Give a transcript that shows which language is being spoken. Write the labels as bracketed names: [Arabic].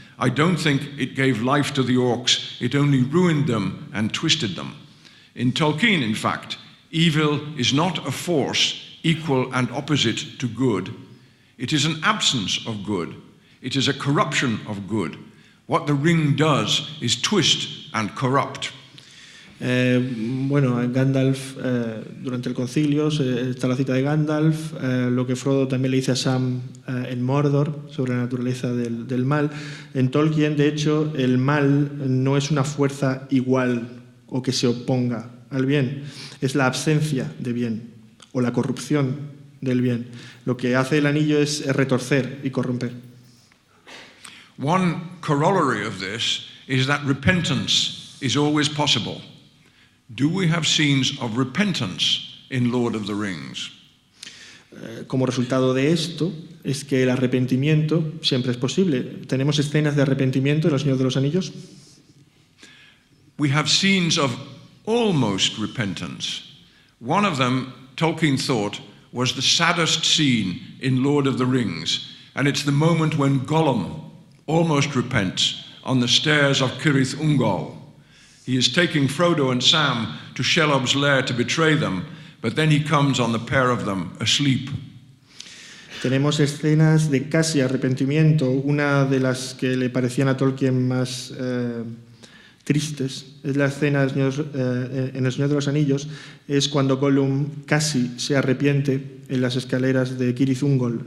[English] I don't think it gave life to the orcs, it only ruined them and twisted them. In Tolkien, in fact, evil is not a force equal and opposite to good. It is an absence of good. It is a corruption of good. What the ring does is twist and corrupt. [Spanish] Gandalf, durante el concilio, está la cita de Gandalf, lo que Frodo también le dice a Sam en Mordor sobre la naturaleza del mal. En Tolkien, de hecho, el mal no es una fuerza igual o que se oponga al bien, es la ausencia de bien o la corrupción del bien. Lo que hace el anillo es retorcer y corromper. [English] One corollary of this is that repentance is always possible. Do we have scenes of repentance in Lord of the Rings? [Spanish] Como resultado de esto es que el arrepentimiento siempre es posible. ¿Tenemos escenas de arrepentimiento en El Señor de los Anillos? [English] We have scenes of almost repentance. One of them, Tolkien thought, was the saddest scene in Lord of the Rings, and it's the moment when Gollum almost repents on the stairs of Cirith Ungol. He is taking Frodo and Sam to Shelob's lair to betray them, but then he comes on the pair of them asleep. [Spanish] Tenemos escenas de casi arrepentimiento. Una de las que le parecían a Tolkien más tristes es la escena en El Señor de los Anillos, es cuando Gollum casi se arrepiente en las escaleras de Cirith Ungol.